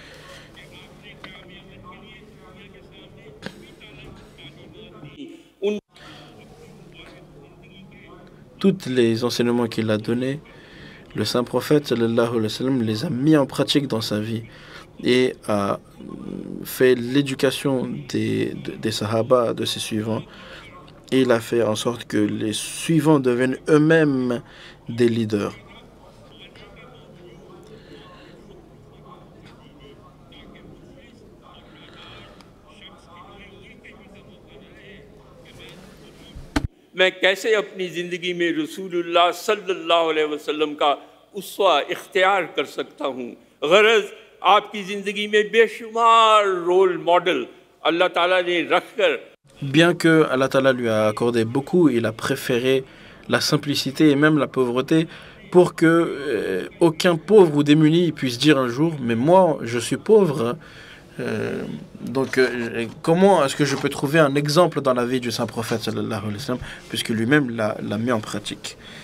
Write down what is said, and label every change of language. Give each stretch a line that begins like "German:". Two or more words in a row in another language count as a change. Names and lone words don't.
French: Tous les enseignements qu'il a donnés, le saint prophète
Arabic: صلى الله عليه وسلم
French: les a mis en pratique dans sa vie et a fait l'éducation des sahaba, de ses suivants. Et il a fait en sorte que les suivants deviennent eux-mêmes des leaders.
Urdu: میں کیسے اپنی زندگی میں رسول اللہ
Arabic: صلى الله عليه وسلم
Urdu: کا اسوہ اختیار کر سکتا ہوں. غرض آپ کی زندگی میں بےشمار
English: role model
Urdu: اللہ تعالیٰ نے رکھ کر,
French: bien que
Arabic: الله تعالى
French: lui a accordé beaucoup, il a préféré la simplicité et même la pauvreté pour que aucun pauvre ou démuni puisse dire un jour mais moi je suis pauvre. Donc comment est-ce que je peux trouver un exemple dans la vie du saint prophète
Arabic: صلى الله عليه وسلم,
French: puisque lui-même l'a mis en pratique.